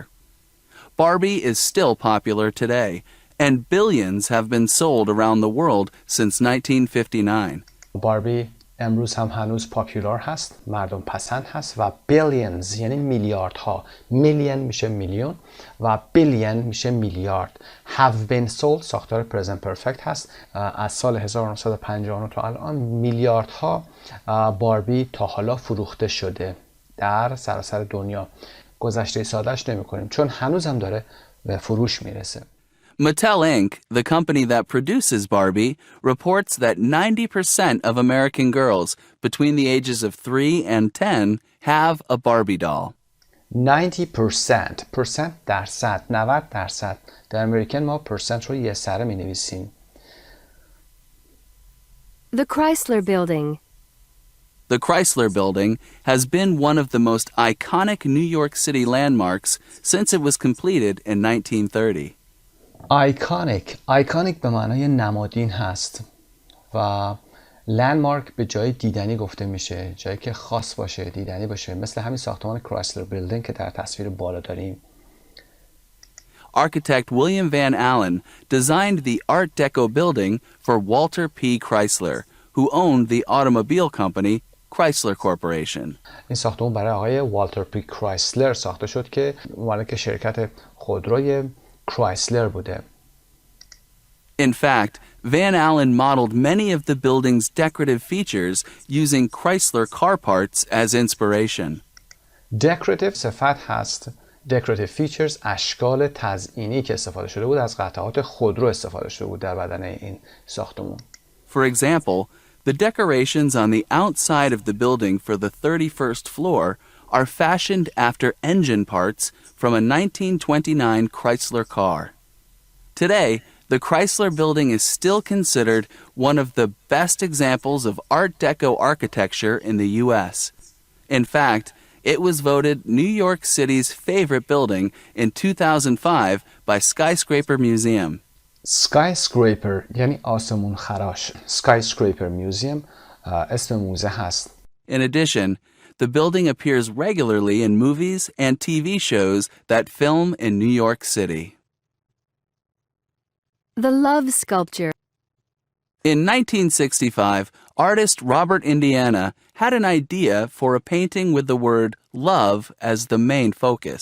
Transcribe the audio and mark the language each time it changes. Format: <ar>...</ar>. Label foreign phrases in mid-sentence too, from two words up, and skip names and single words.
<en>Barbie is still popular today, and billions have been sold around the world since 1959.</en> <fa>باربی امروز هم هنوز پاپولار هست، مردم پسند هست و billions یعنی میلیاردها، میلیون میشه میلیون و بیلیون میشه میلیارد.</fa> <en>have been sold</en> <fa>ساختار</fa> <en>present perfect</en> <fa>هست. از سال 1959 تا الان میلیاردها باربی تا حالا فروخته شده در سراسر دنیا. گذشته سادهش نمی کنیم چون هنوز هم داره به فروش میرسه.</fa> <en>Mattel Inc., the company that produces Barbie, reports that 90% of American girls between the ages of 3 and 10 have a Barbie doll.</en> <fa>90% درصد 90%. در امریکن ما percent رو یه سره می نویسیم.</fa> <en>The Chrysler Building. The Chrysler Building has been one of the most iconic New York City landmarks since it was completed in 1930.</en> <fa>Iconic به معنای نمادین هست و لندمارک به جای دیدنی گفته میشه، جایی که خاص باشه، دیدنی باشه، مثل همین ساختمان کرایسلر بیلدینگ که در تصویر بالا داریم.</fa> <en>Architect William Van Allen designed the Art Deco building for Walter P. Chrysler, who owned the automobile company Chrysler Corporation.</en> <fa>این ساختمان برای آقای والتر پی کرایسلر ساخته شد که مالک شرکت خودروی کرایسلر بوده.</fa> <en>In fact, Van Allen modeled many of the building's decorative features using Chrysler car parts as inspiration.</en> <fa>Decorative صفت هست.</fa> <en>Decorative features</en> <fa>اشکال تزئینی که استفاده شده بود از قطعات خودرو استفاده شده بود در بدن این ساختمان.</fa> <en>For example, the decorations on the outside of the building for the 31st floor are fashioned after engine parts from a 1929 Chrysler car. Today, the Chrysler Building is still considered one of the best examples of Art Deco architecture in the U.S. In fact, it was voted New York City's favorite building in 2005 by Skyscraper Museum.</en> <fa>Skyscraper یعنی آسمون خراش. Skyscraper Museum اسم موزه هست.</fa> <en>In addition, the building appears regularly in movies and TV shows that film in New York City. The Love Sculpture. In 1965, artist Robert Indiana had an idea for a painting with the word love as the main focus.</en>